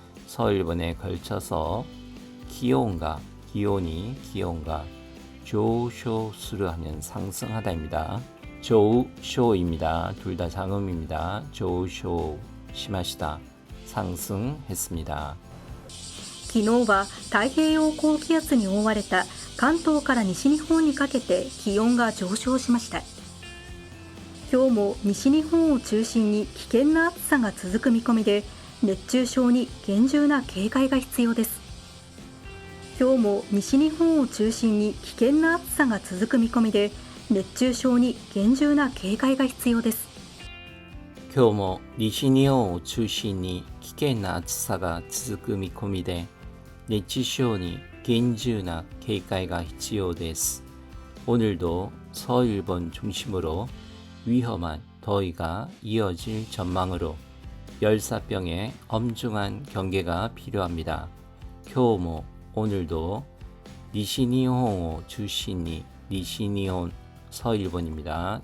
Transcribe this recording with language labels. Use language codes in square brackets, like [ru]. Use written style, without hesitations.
[ko] 서일본에 걸쳐서 기온가 조쇼스르 하면 상승하다입니다. 조쇼입니다. 둘 다 장음입니다. 조쇼 심하시다 상승했습니다. [ja] 昨日は太平洋高気圧に覆われた関東から西日本にかけて気温が上昇しました。今日も西日本を中心に危険な暑さが続く見込みで、熱中症に厳重な警戒が必要です。今日も西日本を中心に危険な暑さが続く見込みで、熱中症に厳重な警戒が必要です。今日も西日本を中心に危険な暑さが続く見込みで、熱中症に厳重な警戒が必要です。 [ko] 오늘도 서일본 중심으로 위험한 더위가 이어질 전망으로 열사병에 엄중한 경계가 필요합니다. [ja] 今日も [ko] 오늘도 니시니혼을 중심이 니시니혼 서일본입니다.